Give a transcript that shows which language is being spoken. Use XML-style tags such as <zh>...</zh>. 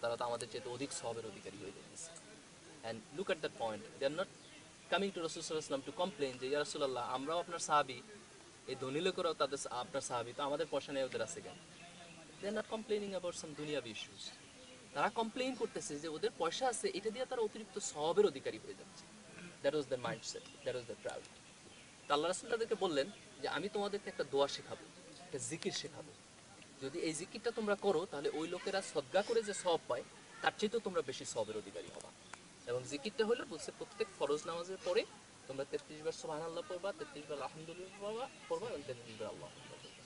<bn>তারা তো আমাদের চেয়ে অধিক সওয়াবের অধিকারী হয়ে যাচ্ছে।</bn> <en>And look at that point, they are not coming to Rasul sallallahu alaihi wasallam to complain</en> <bn>যে ইয়া রাসূলুল্লাহ আমরাও আপনার সাহাবী, এই ধনী লোকেরাও তাদের আপনার সাহাবী, তো আমাদের পয়সা নেই, ওদের আছে কেন?</bn> <en>They are not complaining about some</en> <bn>দুনিয়াবি issues. তারা কমপ্লেইন করতেছে যে ওদের পয়সা আছে, এটা দিয়ে তারা অতিরিক্ত সওয়াবের অধিকারী হয়ে যাচ্ছে।</bn> <en>That was their mindset, that was their priority.</en> <bn>আল্লাহ রাসূল তাদেরকে বললেন যে আমি তোমাদেরকে একটা দোয়া শেখাবো, একটা জিকির শেখাবো, যদি এই জিকিরটা তোমরা করো তাহলে ওই লোকেরা সদকা করে যে সওয়াব পায় তার চেয়েও তোমরা বেশি সওয়াবের অধিকারী হবা। এবং জিকিরটা হলো বলছে প্রত্যেক ফরজ নামাজের পরে তোমরা 33 বার সুবহানাল্লাহ পড়বা, 33 বার আলহামদুলিল্লাহ পড়বা, এবং 33 বার আল্লাহু আকবার।</bn>